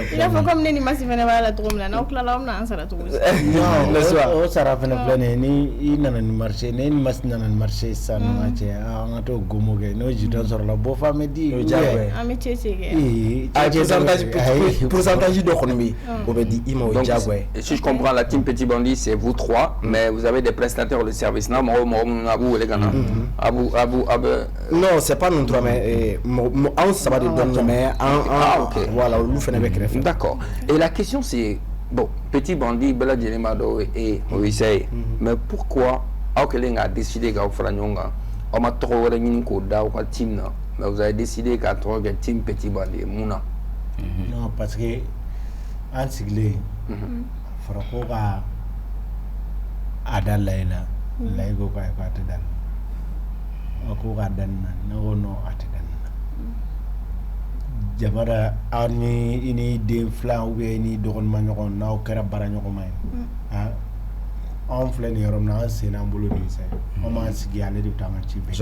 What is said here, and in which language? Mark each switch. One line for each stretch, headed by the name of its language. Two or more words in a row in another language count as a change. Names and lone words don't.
Bambara: i n'a fɔ comme ne ni Masi fɛnɛ b'a la cogo min na n'aw tilala aw bɛna an sara cogo di non o sara fɛnɛ filɛ nin ye ni i nana ni marché ni Masi nana ni marché sisan ɲɔgɔn cɛ an ka t'o gomo kɛ n'o jitɔn sɔrɔla bɔ fa mɛ di an bɛ cɛcɛ kɛ pourcentage dɔ kɔni bɛ yen o bɛ di i ma o ye diyagoya ye.
French: Si je comprends la team Petit Bandit c'est vous trois mais vous avez des prestataires de service
Bambara: n'a mɔgɔ minnu a b'u wele ka na
French: non c'est pas nous trois mais
Bambara: anw saba de dɔn
French: mais voilà
Bambara: olu fɛnɛ bɛ kɛrɛfɛ.
French: D'accord. Et la question c'est bon
Bambara: Petit Bandit bɛɛ lajɛlen b'a dɔn et Oisei
French: mais pourquoi
Bambara: aw kɛlen k'a décider k'aw fara ɲɔgɔn kan aw ma tɔgɔ wɛrɛ ɲini k'o da aw ka team na
French: mais vous avez décidé
Bambara: k'a tɔgɔ kɛ team Petit Bandit mun na.
French: non parce que
Bambara: an sigilen fɔra ko ka a da layi la layi ko k'a ye k'a tɛ da la ko k'a da nin na ne ko non a tɛ da nin na jabara aw ni i ni den filan
French: ou bien
Bambara: i ni dɔgɔnima ɲɔgɔn n'aw kɛra baara ɲɔgɔnma ye anw filɛ nin yɔrɔ min na an sen n'an bolo nin sa an m'an sigi ale de bɛ taa an ka ci bɛɛ.